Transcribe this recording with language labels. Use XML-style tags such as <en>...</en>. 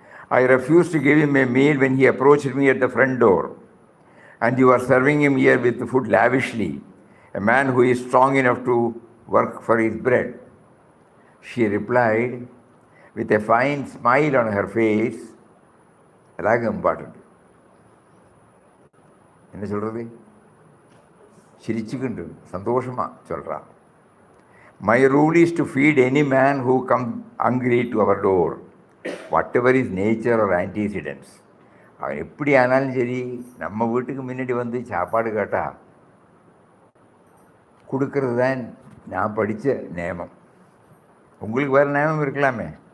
<en>I refused to give him a meal when he approached me at the front door. And you are serving him here with food lavishly, a man who is strong enough to work for his bread. She replied with a fine smile on her face. That's important.</en> <ta>என்ன சொல்கிறது, சிரிச்சுக்கிண்டு சந்தோஷமாக சொல்கிறா.</ta> <en>My rule is to feed any man who comes hungry to our door, whatever his nature or antecedents.</en> <ta>அவன் எப்படி ஆனாலும் சரி, நம்ம வீட்டுக்கு முன்னாடி வந்து சாப்பாடு கேட்டால் கொடுக்கறது தான் நான் படித்த நியமம். உங்களுக்கு வேறு நியமம் இருக்கலாமே.</ta>